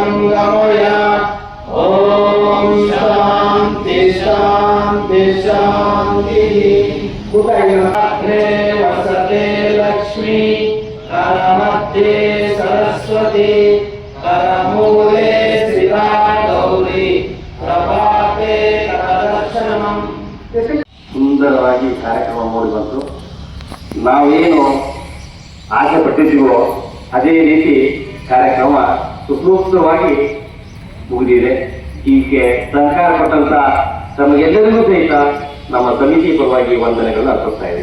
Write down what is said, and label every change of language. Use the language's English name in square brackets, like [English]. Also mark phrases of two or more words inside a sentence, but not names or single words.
[Sanskrit] ಗಮಯ. ಓಂ ಶಾಂತಿ ಶಾಂತಿ ಶಾಂತಿ. ವಸತೆ ಲಕ್ಷ್ಮೀ ಕರಮಧ್ಯೆ ಸರಸ್ವತಿ ಕರಮೂಲೆ ಶಿರಾ ಗೌರಿ ಪ್ರಭಾತೆ ಕರದರ್ಶನಂ. [Kannada] ಸುಂದರವಾಗಿ ಕಾರ್ಯಕ್ರಮ ಮೂಡಿ ಬಂತು. ನಾವೇನು ಆಸೆ ಪಟ್ಟಿದ್ದೀವೋ ಅದೇ ರೀತಿ ಕಾರ್ಯಕ್ರಮ ಸುಸೂಕ್ತವಾಗಿ ಮುಗಿದಿದೆ. ಹೀಗೆ ಸಹಕಾರ ಕೊಟ್ಟಂತ ತಮಗೆಲ್ಲರಿಗೂ ಸಹಿತ ನಮ್ಮ ಸಮಿತಿ ಪರವಾಗಿ ವಂದನೆಗಳನ್ನು ಅರ್ಪಿಸ್ತಾ ಇದೆ.